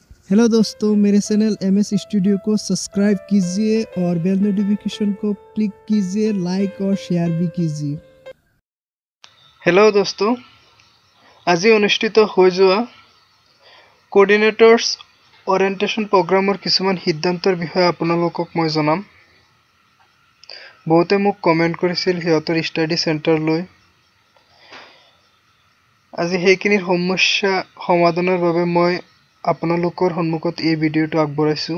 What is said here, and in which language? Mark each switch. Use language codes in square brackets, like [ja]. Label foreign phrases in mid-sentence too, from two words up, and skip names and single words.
[hi] हेलो दोस्तों, मेरे चैनल MS स्टूडियो को सब्सक्राइब कीजिए और [en] bell notification [hi] को क्लिक कीजिए, लाइक और शेयर भी कीजिए। हेलो दोस्तों, [as] আজি অনুষ্ঠিত হৈ যোৱা [en] coordinators orientation program [as] কিছুমান সিদ্ধান্তৰ বিষয়ে আপোনালোকক মই জনাম। বহুতে মোক কমেন্ট কৰিছিল হিয়তৰ [en] study center [as] লৈ। আজি সেইখিনিৰ সমস্যা সমাধানৰ বাবে মই আপোনালোকৰ সন্মুখত এই ভিডিঅ'টো আগবঢ়াইছো।